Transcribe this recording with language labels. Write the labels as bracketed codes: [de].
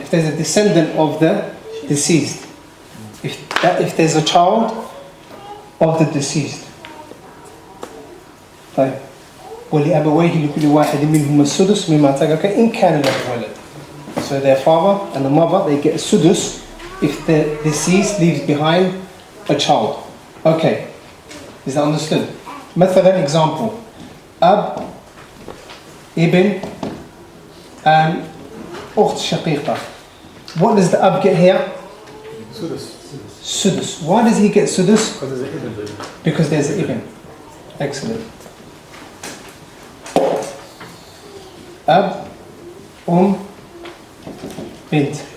[en] If there's a descendant of the deceased, if there's a child of the deceased. [ar] طيب ولأبويه لكل واحد منهم السدس مما ترك إن كان له ولد. [en] So their father and the mother, they get a sudus if the deceased leaves behind a child. Okay, is that understood? [ar] مثلا [en] example, أب, ibn, and أخت شقيقة. What does the Ab get here? Sudus. Why does he get sudus? Because there's an ibn. Excellent. Ab, bint.